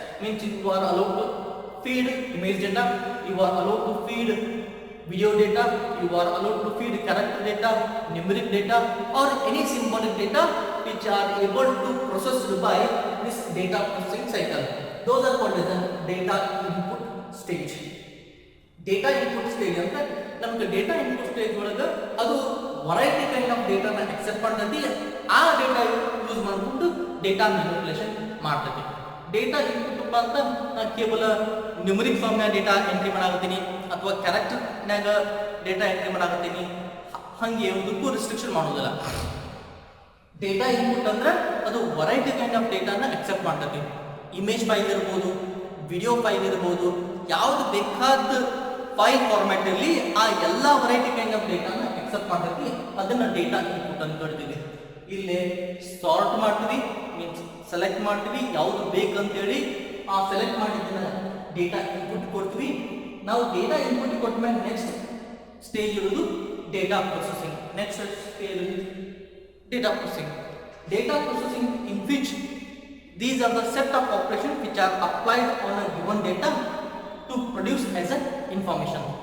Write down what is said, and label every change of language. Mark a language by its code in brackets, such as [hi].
[en] Means you are allowed to feed image data, you are allowed to feed video data, you are allowed to feed character data, numeric data or any symbolic data which are able to processed by this data processing cycle. Those are called as data input stage. Data input stage [kn] ಅಂದ್ರೆ ನಮಗೆ data input stage ಒಳಗೆ ಅದು [en] variety kind of [kn] ಡೇಟಾನ accept ಮಾಡ್ತೈತಿ. ಆ data use ಮಾಡ್ಬಿಟ್ಟು data manipulation ಮಾಡ್ತೈತಿ. Data input ಅಂತ ನಾನು ಕೇವಲ ನ್ಯೂಮರಿಕ್ ಫಾರ್ಮ್ನಾಗ ಡೇಟಾ ಎಂಟ್ರಿ ಮಾಡಾಕತ್ತೀನಿ ಅಥವಾ ಕ್ಯಾರೆಕ್ಟರ್ನಾಗ ಡೇಟಾ ಎಂಟ್ರಿ ಮಾಡಾಕತ್ತೀನಿ, ಹಂಗೆ ಯಾವುದಕ್ಕೂ ರಿಸ್ಟ್ರಿಕ್ಷನ್ ಮಾಡೋದಿಲ್ಲ. ಡೇಟಾ ಇನ್ಪುಟ್ ಅಂದ್ರೆ ಅದು [en] variety kind of [kn] ಡೇಟಾನ ಅಕ್ಸೆಪ್ಟ್ ಮಾಡ್ತೈತಿ. ಇಮೇಜ್ ಫೈಲ್ ಇರ್ಬೋದು, ವಿಡಿಯೋ ಫೈಲ್ ಇರ್ಬೋದು, ಯಾವ್ದು ಬೇಕಾದ ಫೈಲ್ ಫಾರ್ಮ್ಯಾಟ್ ಇರಲಿ ಆ ಎಲ್ಲ [en] variety kind of [kn] ಡೇಟಾನ ಅಕ್ಸೆಪ್ಟ್ ಮಾಡ್ತೈತಿ. ಅದನ್ನ ಡೇಟಾ ಇನ್ಪುಟ್ ಅಂತ ಕರಿತೀವಿ. ಇಲ್ಲಿ ಸಾರ್ಟ್ ಮಾಡ್ತೀವಿ, ಮೀನ್ಸ್ ಸೆಲೆಕ್ಟ್ ಮಾಡ್ತೀವಿ ಯಾವುದು ಬೇಕಂತೇಳಿ. ಆ ಸೆಲೆಕ್ಟ್ ಮಾಡಿದ್ದನ್ನ ಡೇಟಾ ಇನ್ಪುಟ್ ಕೊಡ್ತೀವಿ. ನಾವು ಡೇಟಾ ಇನ್ಪುಟ್ ಕೊಟ್ಟ ಮೇಲೆ ನೆಕ್ಸ್ಟ್ ಸ್ಟೇಜ್ ಇರೋದು data processing. [en] Next stage data processing. Data processing in which these are the set of operations which are applied on a given data to produce as an information.